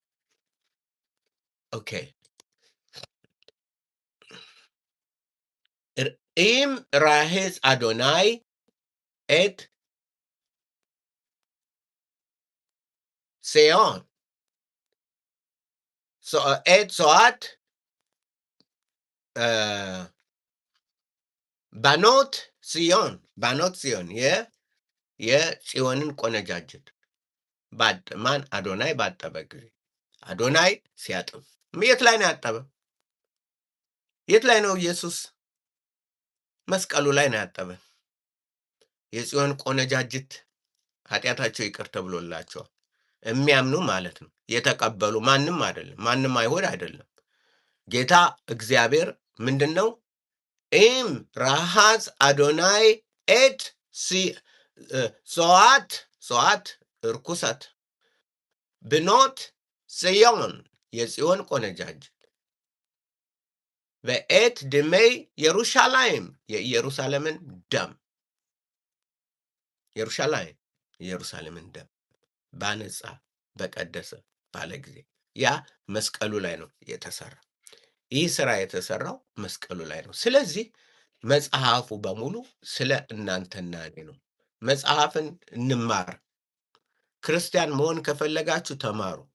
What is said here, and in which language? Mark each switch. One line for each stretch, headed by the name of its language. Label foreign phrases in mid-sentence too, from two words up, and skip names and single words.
Hebrew: ኦኬ אם רחץ אדוני את ציון, את צואת בנות ציון
Amharic: የጽዮንን ቆነጃጅት ማን አዶናይ ባጠበ ጊዜ አዶናይ ሲያጥብ የት ላይ ነው ያጠበ? የት ላይ ነው ኢየሱስ? መስቀሉ ላይ ነው ያጠበ። የጽዮን ቆነጃጅት ኃጢአታቸው ይቅር ተብሎላቸዋል። የሚያምኑ ማለት ነው፣ የተቀበሉ ማንም አይደለም፣ ማንም አይሁድ አይደለም። ጌታ እግዚአብሔር ምንድነው?
Hebrew: אם רחץ אדוני את צואת ርኩሰት בנות ציון
Amharic: የጽዮን ቆነጃጅት
Hebrew: ואת דמי ירושלים
Amharic: የኢየሩሳሌምን ደም የኢየሩሳሌምን ደም ባነጻ በቀደሰ ባለ ጊዜ ያ መስቀሉ ላይ ነው የተሰራ። ይህ ስራ የተሰራው መስቀሉ ላይ ነው። ስለዚህ መጽሐፉ በሙሉ ስለ እናንተና እኔ ነው። መጽሐፍን እንማር። ክርስቲያን መሆን ከፈለጋችሁ ተማሩ።